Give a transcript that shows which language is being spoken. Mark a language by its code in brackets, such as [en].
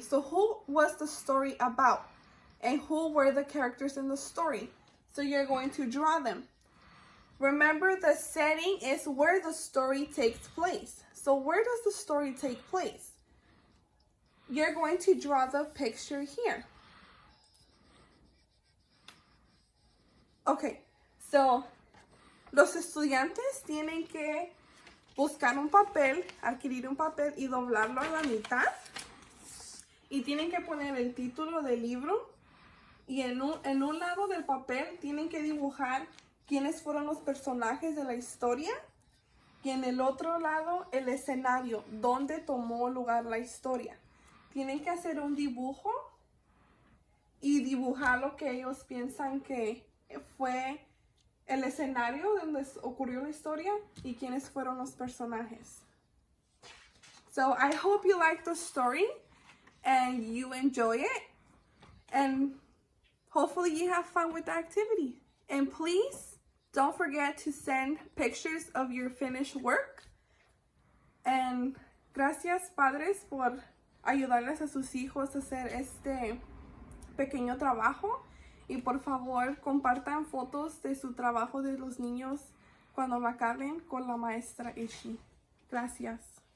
[en] So who was the story about? And who were the characters in the story? So you're going to draw them. Remember, the setting is where the story takes place. So where does the story take place? You're going to draw the picture here. [es] Okay, so los estudiantes tienen que buscar un papel, adquirir un papel y doblarlo a la mitad. Y tienen que poner el título del libro. Y en un lado del papel tienen que dibujar quiénes fueron los personajes de la historia. Y en el otro lado el escenario, donde tomó lugar la historia. Tienen que hacer un dibujo y dibujar lo que ellos piensan que fue el escenario donde ocurrió la historia y quiénes fueron los personajes. [en] So I hope you like the story and you enjoy it, and hopefully you have fun with the activity. And please don't forget to send pictures of your finished work. [es] And gracias, padres, por ayudarles a sus hijos a hacer este pequeño trabajo. Y por favor, compartan fotos de su trabajo de los niños cuando lo acaben con la maestra Ishi. Gracias.